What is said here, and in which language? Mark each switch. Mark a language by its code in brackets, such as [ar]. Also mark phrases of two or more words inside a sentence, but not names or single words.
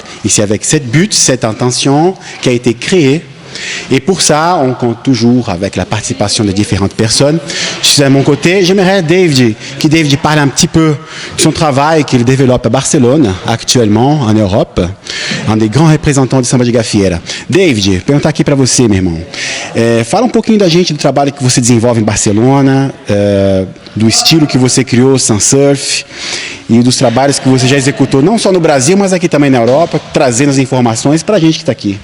[fr] Et c'est avec cette but, cette intention qui a été créée. Et pour ça, on compte toujours avec la participation de différentes personnes. Je suis à mon côté. J'aimerais que David parle un petit peu de son travail qu'il développe à Barcelone, actuellement, en Europe, un des grands representants de samba de gafieira. [pt] David, perguntar aqui para você, meu irmão. Fala um pouquinho da gente do trabalho que você desenvolve em Barcelona, do estilo que você criou, Sun Surf, e dos trabalhos que você já executou, não só no Brasil, mas aqui também na Europa, trazendo as informações para a gente que está aqui.